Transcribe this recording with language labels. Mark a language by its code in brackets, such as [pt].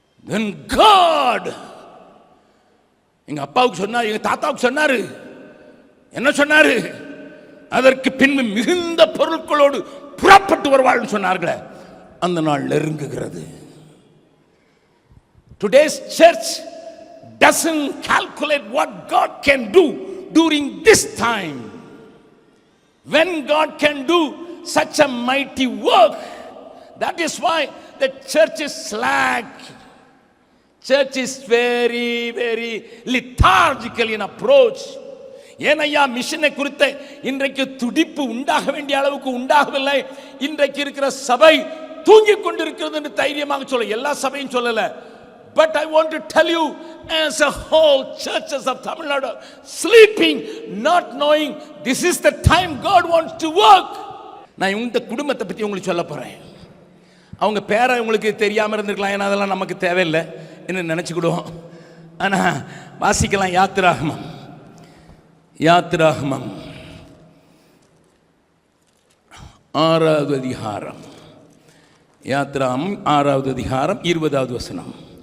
[en] Then God, [ta] எங்க அப்பாவுக்கு சொன்னார், எங்க தாத்தாவுக்கு சொன்னாரு. என்ன சொன்னாரு? அதற்கு பின்பு மிகுந்த பொருட்களோடு புறப்பட்டு வருவாள்னு சொன்னார்களே, அந்த நாள் நெருங்குகிறது. [en] Today's church doesn't calculate what God can do during this time. When God can do such a mighty work, that is why the church is slack. Church is very, very lethargical in approach. [ta] ஏனையா மிஷனை குறித்த இன்றைக்கு துடிப்பு உண்டாக வேண்டிய அளவுக்கு உண்டாகவில்லை. இன்றைக்கு இருக்கிற சபை தூங்கிக் கொண்டிருக்கிறது என்று தைரியமாக சொல்ல, எல்லா சபையும் சொல்லல. [en] But I want to tell you, as a whole, churches of Tamil Nadu sleeping, not knowing this is the time God wants to work. [ta] நான் இந்த குடும்பத்தை பற்றி உங்களுக்கு சொல்ல போறேன். அவங்க பேரை உங்களுக்கு தெரியாமல் இருந்திருக்கலாம், ஏன்னா அதெல்லாம் நமக்கு தேவையில்லை என்று நினச்சிக்கிடுவோம். ஆனால் வாசிக்கலாம். யாத்திராகமம், யாத்திராகமம் 6வது அதிகாரம், யாத்திராகமம் 6வது அதிகாரம் 20வது வசனம்.